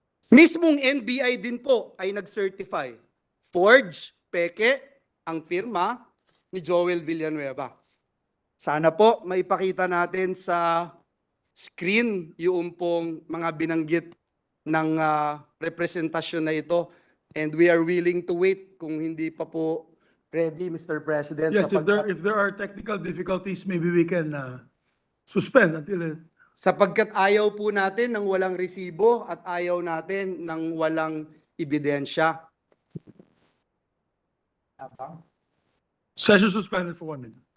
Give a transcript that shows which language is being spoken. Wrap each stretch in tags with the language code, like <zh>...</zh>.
<tl>Mismong NBI din po ay nag-certify. Forge, peke, ang pirma ni Joel Villanueva. Sana po maipakita natin sa screen yung pong mga binanggit ng representasyon na ito.</tl> <en>And we are willing to wait</en> <tl>kung hindi pa po</tl> <en>ready, Mr. President. Yes, if there are technical difficulties, maybe we can suspend until</en> <tl>Sapagkat ayaw po natin ng walang resibo at ayaw natin ng walang ebidensya.</tl> <en>session suspended for 1 minute.</en>